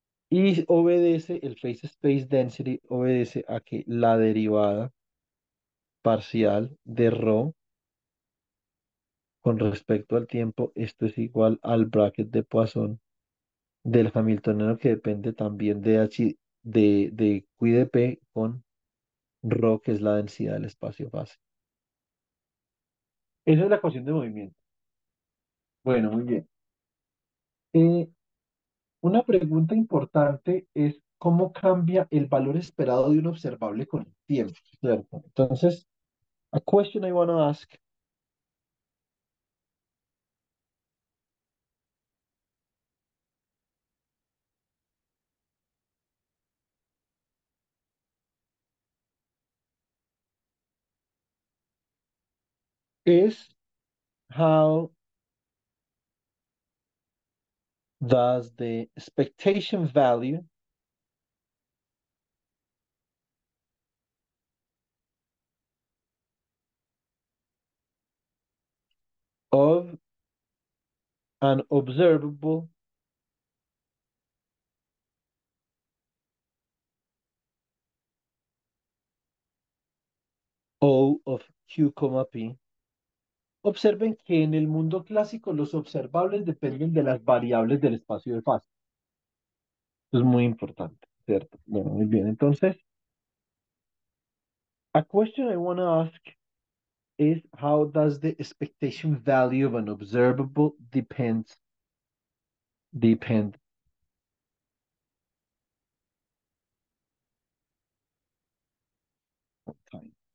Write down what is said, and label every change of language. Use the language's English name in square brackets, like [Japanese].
[Spanish] y obedece, el phase space density obedece a que la derivada parcial de rho con respecto al tiempo, esto es igual al bracket de Poisson del Hamiltoniano, que depende también de H, de Q de P con rho, que es la densidad del espacio-fase. Esa es la ecuación de movimiento. Bueno, muy bien. Eh, una pregunta importante es cómo cambia el valor esperado de un observable con el tiempo, ¿cierto? [English] Entonces, a question I want to ask is how does the expectation value of an observable O of Q, P. [Spanish] Observen que en el mundo clásico los observables dependen de las variables del espacio de fase. Eso es muy importante, ¿cierto? Bueno, muy bien. [English] Entonces, a question I want to ask is how does the expectation value of an observable depend on time?